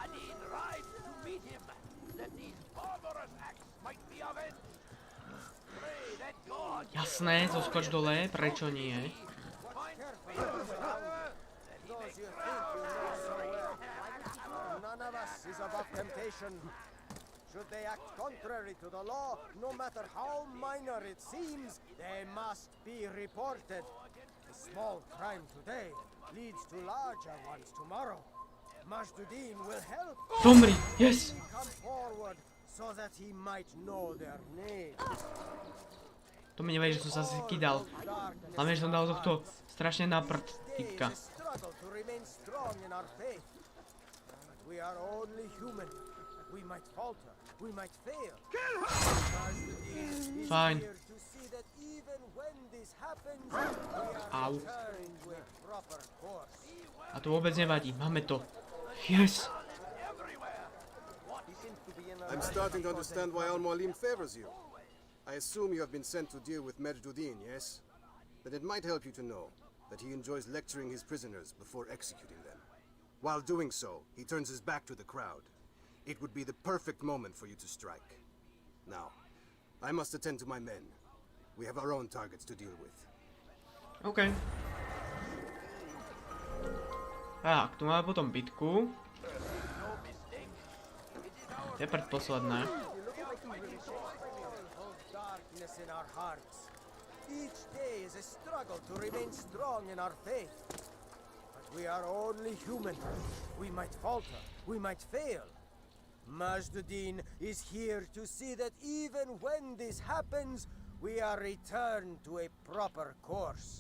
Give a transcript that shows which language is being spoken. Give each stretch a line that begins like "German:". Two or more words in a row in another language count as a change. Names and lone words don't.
Slovak: Jasné, zoskoč dole, prečo nie?
English: None of us is above temptation. Should they act contrary to the law, no matter how minor it seems, they must be reported. A small crime today leads to larger ones tomorrow. MAJD will help.
Slovak: Pomri, yes!
English: Come forward so that he might know their name.
Slovak: To mi nevadí, že som sa skydal. Hlavne, že som dal tohto strašne na prd, typka.
English: We are only human. We might falter. We might fail.
Slovak: Fajn. Au. A to vôbec nevadí, máme to.
English: Yes! I'm starting to understand why Al-Mualim favors you. I assume you have been sent to deal with MAJD, yes? Then it might help you to know that he enjoys lecturing his prisoners before executing them. While doing so, he turns his back to the crowd. It would be the perfect moment for you to strike. Now, I must attend to my men. We have our own targets to deal with.
Slovak: OK. Tak, tu máme potom bitku. To je predposledné.
English: In our hearts. Each day is a struggle to remain strong in our faith. But we are only human. We might falter. We might fail. MAJD is here to see that even when this happens, we are returned to a proper course.